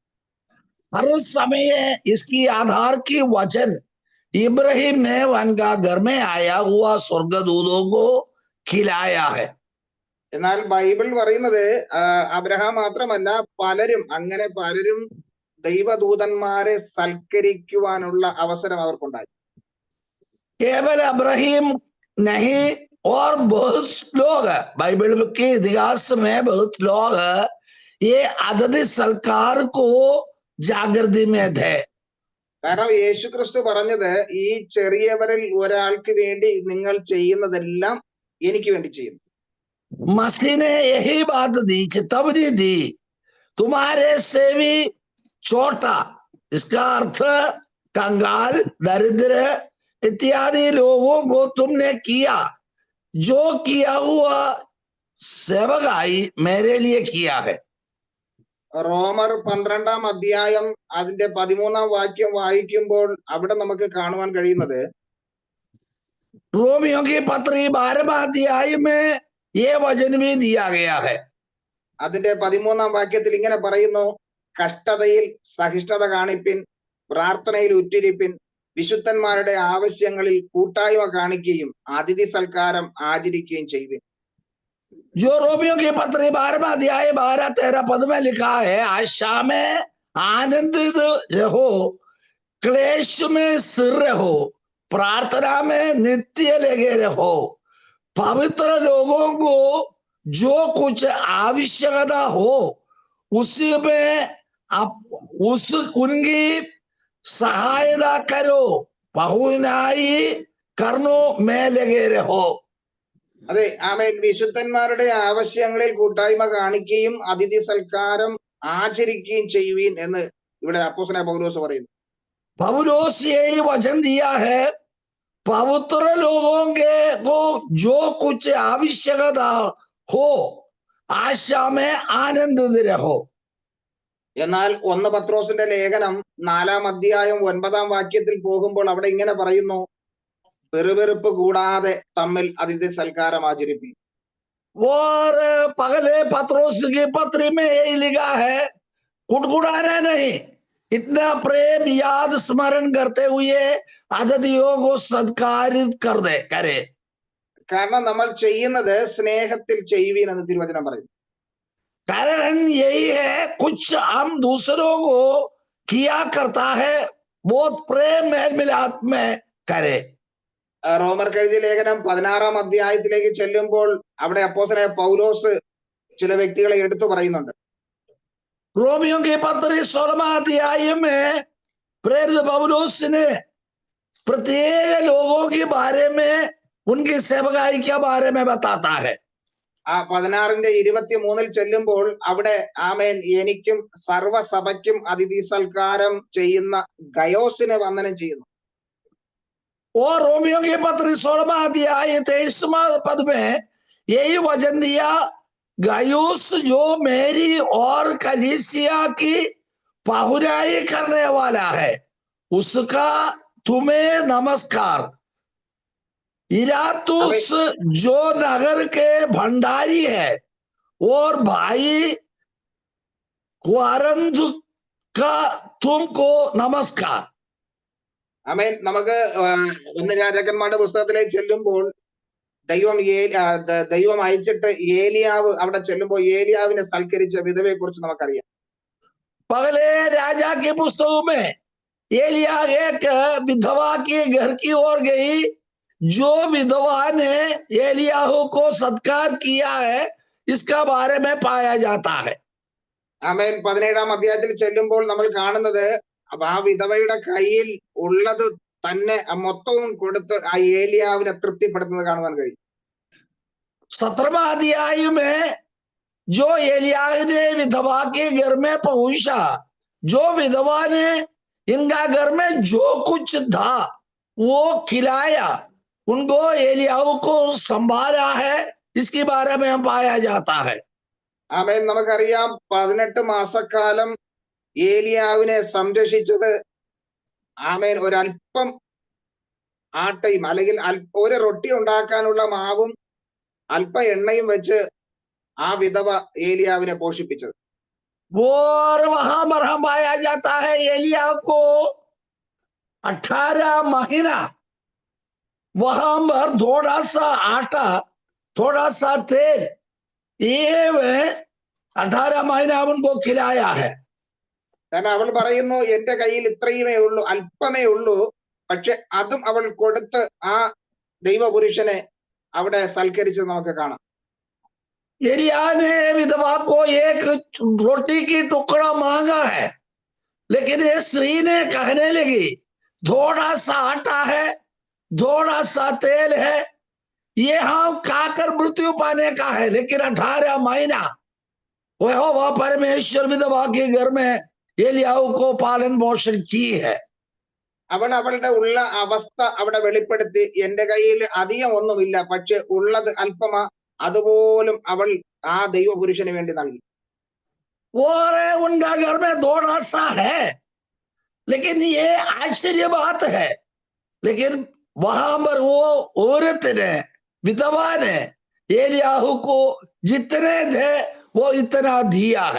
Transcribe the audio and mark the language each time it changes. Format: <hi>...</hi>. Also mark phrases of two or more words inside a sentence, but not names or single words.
<hi>हर समय इसकी आधार की वचन इब्राहिम ने उनका घर में आया हुआ स्वर्गदूतों को खिलाया है.</hi> <ml>എന്നാൽ ബൈബിൾ പറയുന്നത് അബ്രഹാം മാത്രമല്ല, പലരും ദൈവദൂതന്മാരെ സൽക്കരിക്കുവാനുള്ള അവസരം അവർക്കുണ്ടായി.</ml> <hi>केवल अब्राहिम नहीं, और बहुत लोग बाइबल के इतिहास में बहुत लोग ये अतिथि सत्कार को जागृति में थे.</hi> <ml>കാരണം യേശുക്രിസ്തു പറഞ്ഞത്, ഈ ചെറിയവരിൽ ഒരാൾക്ക് വേണ്ടി നിങ്ങൾ ചെയ്യുന്നതെല്ലാം എനിക്ക് വേണ്ടി ചെയ്യുന്നു.</ml> <hi>मसीह ने यही बात दी, चेतावनी दी, तुम्हारे से भी छोटा, इसका अर्थ कंगाल, दरिद्र इत्यादि लोगों को तुमने किया, जो किया हुआ सेवकाई मेरे लिए किया है.</hi> <ml>റോമർ 12-ാം അധ്യായം അതിന്റെ 13-ാം വാക്യം വായിക്കുമ്പോൾ അവിടെ നമുക്ക് കാണുവാൻ കഴിയുന്നത്,</ml> <hi>रोमियों की पत्री 12वां अध्याय में ये वचन भी दिया गया है.</hi> <ml>അതിന്റെ 13-ാം വാക്യത്തിൽ ഇങ്ങനെ പറയുന്നു, കഷ്ടതയിൽ സഹിഷ്ണുത കാണിപ്പിൻ, പ്രാർത്ഥനയിൽ ഉറ്റിരിപ്പിൻ, വിശുദ്ധന്മാരുടെ ആവശ്യങ്ങളിൽ കൂട്ടായ്മ കാണിക്കുകയും അതിഥി സൽക്കാരം ആചരിക്കുകയും ചെയ്യുവിൻ.</ml> <hi>जो रोमियों की पत्री 12वां अध्याय 12-13 पद में लिखा है, आशा में आनंदित रहो, क्लेश में स्थिर रहो, प्रार्थना में नित्य लगे रहो, पवित्र लोगों को जो कुछ आवश्यकता हो उसी में उनकी सहायता करो, बहुनाई करनो में लगे रहो.</hi> <ml>അതെ, ആമേൻ. വിശുദ്ധന്മാരുടെ ആവശ്യങ്ങളിൽ കൂട്ടായ്മ കാണിക്കുകയും അതിഥി സൽക്കാരം ആചരിക്കുകയും ചെയ്യുവീൻ എന്ന് ഇവിടെ അപ്പോസ്തലനായ പൗലോസ് പറയുന്നു.</ml> <hi>पौलुस यही वचन दिया है, पवित्र लोगों के को जो कुछ आवश्यकता हो आशा में आनंदित रहो.</hi> <ml>എന്നാൽ 1 പത്രോസിന്റെ ലേഖനം 4-ാം അധ്യായം 9-ാം വാക്യത്തിൽ പോകുമ്പോൾ അവിടെ ഇങ്ങനെ പറയുന്നു, വെറുവെറുപ്പ് കൂടാതെ തമ്മിൽ അതിഥി സൽക്കാരം ആചരിപ്പി.</ml> <hi>और पगले पत्रोस की पत्री में यही लिखा है, कुड़कुड़ाना नहीं, इतना प्रेम याद स्मरण करते हुए अतिथियों को सत्कारित करे.</hi> <ml>കാരണം നമ്മൾ ചെയ്യുന്നത് സ്നേഹത്തിൽ ചെയ്യുവീൻ എന്ന് തിരുവചനം പറയുന്നു.</ml> <hi>कारण यही है, कुछ हम दूसरों को किया करता है, बहुत प्रेम मेल मिलाप में करे.</hi> <ml>റോമർക്ക് എഴുതിയ ലേഖനം 16-ാം അധ്യായത്തിലേക്ക് ചെല്ലുമ്പോൾ അവിടെ അപ്പോസ്തലനായ പൗലോസ് ചില വ്യക്തികളെ എടുത്തു പറയുന്നുണ്ട്.</ml> <hi>रोमियों की पत्री 16वां अध्याय में प्रेरित पौलुस ने प्रत्येक लोगों के बारे में, उनकी सेवकाई के बारे में बताता है. ആ 16-ന്റെ 23-ൽ ചെല്ലുമ്പോൾ അവിടെ ആമേൻ എനിക്കും സർവ്വസഭയ്ക്കും അതിഥി സൽക്കാരം ചെയ്യുന്ന ഗയോസിനെ വന്ദനം ചെയ്യുന്നു. और रोमियों की पत्री 16वां अध्याय 23वां पद में यही वचन दिया, गायुस जो मेरी और कलीसिया की पहुराई करने वाला है, उसका तुम्हें नमस्कार. इरातुस जो नगर के भंडारी है और भाई क्वारंथ का तुमको नमस्कार.</hi> <ml>ആമേൻ. നമുക്ക് 1 രാജാക്കന്മാരുടെ പുസ്തകത്തിലേക്ക് ചെല്ലുമ്പോൾ ദൈവം അയച്ചിട്ട് ഏലിയാവ് അവിടെ ചെല്ലുമ്പോൾ ഏലിയാവിനെ സൽക്കരിച്ച വിധവയെ കുറിച്ച് നമുക്കറിയാം.</ml> <hi>पगले राजा की पुस्तकों में एलिया एक विधवा के घर की ओर गई, जो विधवा ने एलियाहू को सत्कार किया है, इसका बारे में पाया जाता है.</hi> <ml>ആമേൻ. 17-ാം അധ്യായത്തിൽ ചെല്ലുമ്പോൾ നമ്മൾ കാണുന്നത് ആ വിധവയുടെ കയ്യിൽ ഉള്ളത് തന്നെ മൊത്തവും കൊടുത്ത് ആ ഏലിയാവിനെ തൃപ്തിപ്പെടുത്തുന്നത് കാണുവാൻ കഴിയും.</ml> <hi>17वां अध्याय में जो एलिया ने विधवा के घर में पहुंचा, जो विधवा ने इनका घर में जो कुछ था वो खिलाया, उनको एलियाहू को संभाला है, इसके बारे में हम पाया जाता है.</hi> <ml>ആമേൻ. നമുക്കറിയാം 18 മാസക്കാലം ഏലിയാവിനെ സംരക്ഷിച്ചത് ആമേൻ ഒരല്പം ആട്ടയും അല്ലെങ്കിൽ ഒരു റൊട്ടി ഉണ്ടാക്കാനുള്ള മാവും അല്പ എണ്ണയും വെച്ച് ആ വിധവ ഏലിയാവിനെ പോഷിപ്പിച്ചത്.</ml> <hi>और वहां पर हम पाया जाता है, एलिया को 18 महीना वहां पर थोड़ा सा आटा, थोड़ा सा तेल, ये 18 महीना उनको खिलाया है.</hi> <ml>കാരണം അവൾ പറയുന്നു, എന്റെ കയ്യിൽ ഇത്രയുമേ ഉള്ളൂ, അല്പമേ ഉള്ളൂ, പക്ഷെ അതും അവൾ കൊടുത്ത് ആ ദൈവപുരുഷനെ അവിടെ സൽക്കരിച്ചത് നമുക്ക് കാണാം.</ml> <hi>एलिया ने विधवा को एक रोटी की टुकड़ा मांगा है, लेकिन ये स्त्री ने कहने लगी, थोड़ा सा आटा है, थोड़ा सा तेल है, ये हम खाकर मृत्यु पाने का है, लेकिन 18 महीना वह परमेश्वर विधवा के घर में एलियाहू को पालन पोषण की है.</hi> <ml>അവൾ അവളുടെ ഉള്ള അവസ്ഥ അവിടെ വെളിപ്പെടുത്തി, എന്റെ കയ്യിൽ അധികം ഒന്നുമില്ല, പക്ഷെ ഉള്ളത് അല്പമാ, അതുപോലും അവൾ ആ ദൈവപുരുഷന് വേണ്ടി നൽകി.</ml> <hi>और उनका घर में थोड़ा सा है, लेकिन ये आश्चर्य बात है, लेकिन वहां पर वो औरत ने, विधवा ने एलियाहू को जितने थे वो इतना दिया है.</hi>